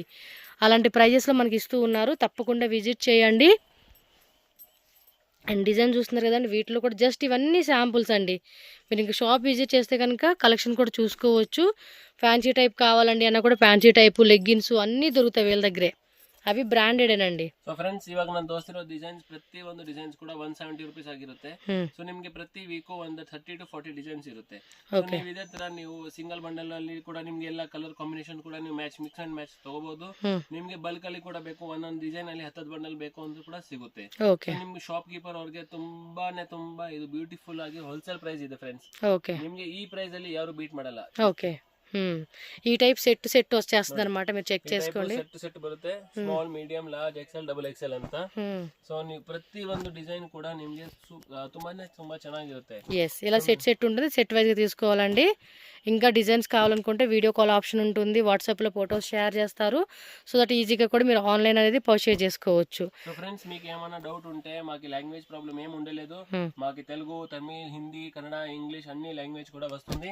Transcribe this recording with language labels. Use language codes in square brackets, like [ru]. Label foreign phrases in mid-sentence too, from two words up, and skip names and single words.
[te] అలాంటి ప్రైజెస్లో మనకి ఇస్తూ ఉన్నారు. తప్పకుండా విజిట్ చేయండి. అండ్ డిజైన్ చూస్తున్నారు కదండి, వీటిలో కూడా జస్ట్ ఇవన్నీ శాంపుల్స్ అండి. మీరు ఇంకా షాప్ విజిట్ చేస్తే కనుక కలెక్షన్ కూడా చూసుకోవచ్చు. [en] fancy type [te] కావాలండి అన్న కూడా [en] fancy type, [te] లెగ్గిన్స్ అన్నీ దొరుకుతాయి వీళ్ళ దగ్గరే. అవి బ్రాండెడేనండి. [kn] ಸೊ ಫ್ರೆಂಡ್ಸ್ ಇವಾಗ ನಾನು ತೋರಿಸ್ತಿರೋ ಡಿಸೈನ್ಸ್ ಪ್ರತಿ ಒಂದು ಡಿಸೈನ್ಸ್ ಕೂಡ 170 ರೂಪೀಸ್ ಆಗಿರುತ್ತೆ. ಸೊ ನಿಮಗೆ ಪ್ರತಿ ವೀಕು ಒಂದು 30 to 40 ಡಿಸೈನ್ಸ್ ಇರುತ್ತೆ. ಸೊ ನೀವು ಇದೇ ತರ ನೀವು [en] single bundle [kn] ಅಲ್ಲಿ ಕೂಡ ನಿಮ್ಗೆ ಎಲ್ಲ [en] colour combination [kn] ಕೂಡ ನೀವು [en] mix and match [kn] ತಗೋಬಹುದು. ನಿಮ್ಗೆ ಬಲ್ಕ್ ಅಲ್ಲಿ ಕೂಡ ಬೇಕು ಒಂದೊಂದು ಡಿಸೈನ್ ಅಲ್ಲಿ 10 ಬಂಡಲ್ ಬೇಕು ಅಂತ ಕೂಡ ಸಿಗುತ್ತೆ. ನಿಮ್ಗೆ [en] shop keeper [kn] ಅವ್ರಿಗೆ ತುಂಬಾ ಇದು ಬ್ಯೂಟಿಫುಲ್ ಆಗಿ [en] wholesale price [kn] ಇದೆ ಫ್ರೆಂಡ್ಸ್. ನಿಮ್ಗೆ ಈ ಪ್ರೈಸ್ ಅಲ್ಲಿ ಯಾರು ಬೀಟ್ ಮಾಡಲ್ಲ. [te] ఈ టైప్ సెట్ వచ్చేస్తుంది అనమాట, మీరు చెక్ చేసుకోండి. [kn] సెట్ ಬರುತ್ತೆ, [en] small medium large XL double XL [kn] ಅಂತ. ಸೊ ನೀವು ಪ್ರತಿ ಒಂದು ಡಿಸೈನ್ ಕೂಡ ನಿಮಗೆ ತುಂಬಾ ಚೆನ್ನಾಗಿರುತ್ತೆ. [te] ఇలా సెట్ ఉంటుంది, సెట్ వైజ్ గా తీసుకోవాలండి. ఇంకా డిజైన్స్ కావాలనుకుంటే [en] video call option [te] ఉంటుంది, వాట్సాప్లో [en] photos share [te] చేస్తారు. [en] so that [te] ఈజీగా కూడా మీరు ఆన్లైన్ అనేది పర్చేజ్ చేసుకోవచ్చు. [en] so friends [te] మీకు ఏమైనా డౌట్ ఉంటే మాకు [en] language problem [te] ఏమి ఉండలేదు. మాకు తెలుగు, తమిళ్, హిందీ, కన్నడ, ఇంగ్లీష్ అన్ని లాంగ్వేజ్ కూడా వస్తుంది.